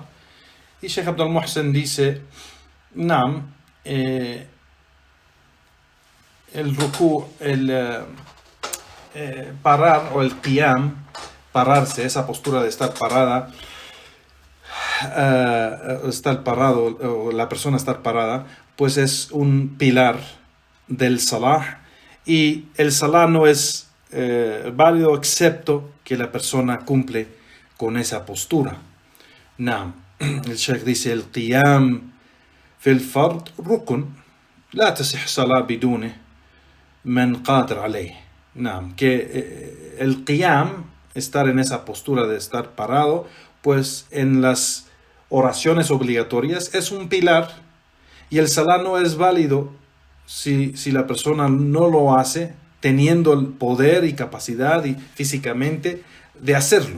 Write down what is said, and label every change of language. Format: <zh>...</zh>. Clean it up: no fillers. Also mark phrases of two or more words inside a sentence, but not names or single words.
<es>Y Sheikh Abdul Muhsin dice, Naam, el rukú, parar o el qiyam, pararse, esa postura de estar parada, estar parado, o la persona estar parada, pues es un pilar del salah, y el salah no es válido excepto que la persona cumple con esa postura.</es> <ar>Naam,</ar> <es>el Sheikh dice,</es> <ar>القيام في الفرض ركن، لا تصح الصلاة بدونه لمن قدر عليه.</ar> <es>Naam, que el qiyam, estar en esa postura de estar parado, pues en las oraciones obligatorias es un pilar, y el salah no es válido si la persona no lo hace teniendo el poder y capacidad y físicamente de hacerlo.</es>